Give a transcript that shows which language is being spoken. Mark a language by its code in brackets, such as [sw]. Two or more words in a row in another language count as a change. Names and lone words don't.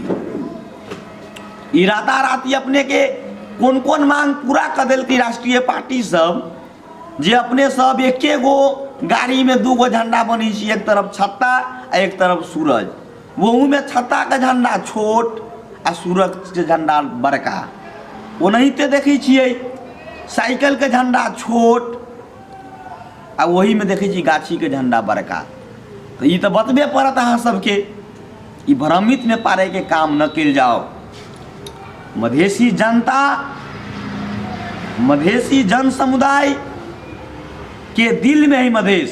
[mai] ई राताराती अपने के कौन कौन मांग पूरा कर दिल की राष्ट्रीय पार्टी सब, जे अपने सब एके गो गाड़ी में 2 गो झंडा बनी छी, एक तरफ छत्ता आ एक तरफ सूरज। वहू में छत्ता का झंडा छोट आ सूरज के झंडा बड़का। ओनाहिते देखै छियै साइकिल के झंडा छोट आ वही में देखै छी गाछी के झंडा बड़का। तो ये तो बतबे पड़त अहाँ सबके, ई भ्रमित में पारे के काम न कल जाओ। मधेसी जनता, मधेसी जन समुदाय के दिल में है मधेश।